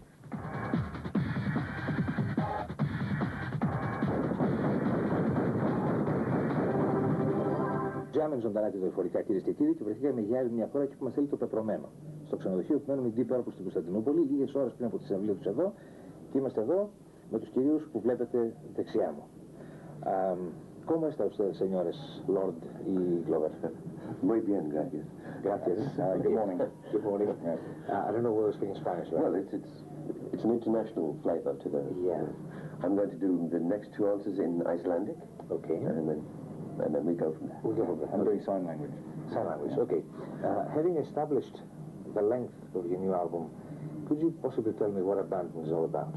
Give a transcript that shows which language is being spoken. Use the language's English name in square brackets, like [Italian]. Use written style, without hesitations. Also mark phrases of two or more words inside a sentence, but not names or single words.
[Greek] Τζάμεν ζωντανά και δορυφορικά, κυρίες και κύριοι, και βρεθήκαμε για άλλη μια φορά εκεί που μας θέλει το πεπρωμένο. Στο ξενοδοχείο που μένουμε Deep Purple στην Κωνσταντινούπολη, λίγες ώρες πριν από τη συναυλία τους εδώ, και είμαστε εδώ με τους κυρίους που βλέπετε δεξιά μου. [Spanish] ¿Cómo está usted, señores Lord y Glover? Muy bien, gracias. Gracias. [English] Good morning. Good morning. I don't know whether we're speaking Spanish, right? Well, it's an international flavor to the... Yeah. I'm going to do the next 2 answers in Icelandic. Okay. And then we go from there. We'll go from there. I'm doing sign language. Sign language, okay. Having established the length of your new album, could you possibly tell me what Abandon is all about?